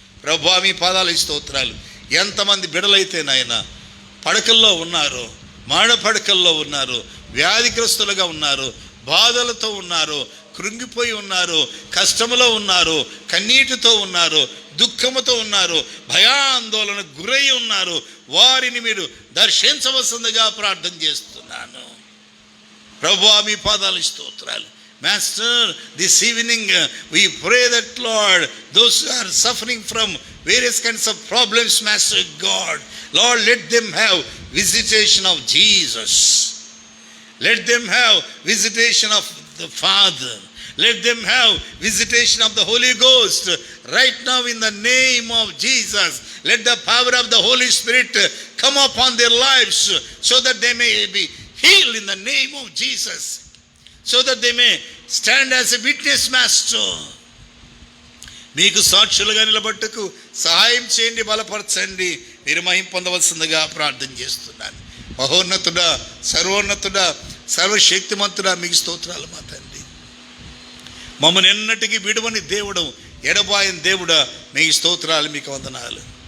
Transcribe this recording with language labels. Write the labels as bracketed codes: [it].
[te] ప్రభువా, మీ పాదాల స్తోత్రాలు. ఎంతమంది బిడలైతే నాయన పడకల్లో ఉన్నారు, మాడ పడకల్లో ఉన్నారు, వ్యాధిగ్రస్తులుగా ఉన్నారు, బాధలతో ఉన్నారు, కృంగిపోయి ఉన్నారు, కష్టములో ఉన్నారు, కన్నీటితో ఉన్నారు, దుఃఖముతో ఉన్నారు, భయాందోళనకు గురై ఉన్నారు, వారిని మీరు దర్శించవలసిందిగా ప్రార్థన చేస్తున్నాను. ప్రభువా, మీ పాదాల స్తోత్రాలు. [en] Master, this evening we pray that Lord, those who are suffering from various kinds of problems, Master God, Lord, let them have visitation of Jesus. Let them have visitation of the Father. Let them have visitation of the Holy Ghost right now in the name of Jesus. Let the power of the Holy Spirit come upon their lives so that they may be healed in the name of Jesus, so that they may stand as a witness, Master. [te] మీకు సాక్షులుగా నిలబట్టుకు సహాయం చేయండి, బలపరచండి, మీరు మహిమ పొందవలసిందిగా ప్రార్థన చేస్తున్నాను. మహోన్నతుడా, సర్వోన్నతుడా, సర్వశక్తిమంతుడా, మీకు స్తోత్రాలు. మా తండ్రి మమ్మల్ని ఎన్నటికీ విడువని దేవుడు, ఎడబాయని దేవుడా, మీకు స్తోత్రాలు, మీకు వందనాలు.